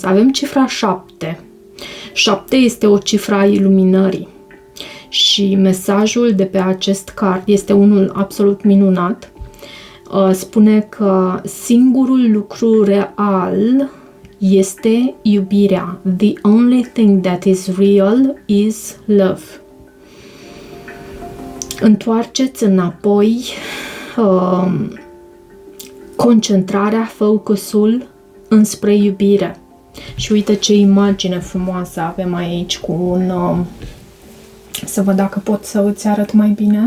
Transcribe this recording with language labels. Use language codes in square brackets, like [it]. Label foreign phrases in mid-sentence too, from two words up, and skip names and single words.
[ro] Avem cifra 7. 7 este o cifră a iluminării. Și mesajul de pe acest card este unul absolut minunat. Spune că singurul lucru real este iubirea. [en] The only thing that is real is love. [ro] Întoarceți înapoi concentrarea, focusul înspre iubire. Și uite ce imagine frumoasă avem aici cu un... Să văd dacă pot să îți arăt mai bine.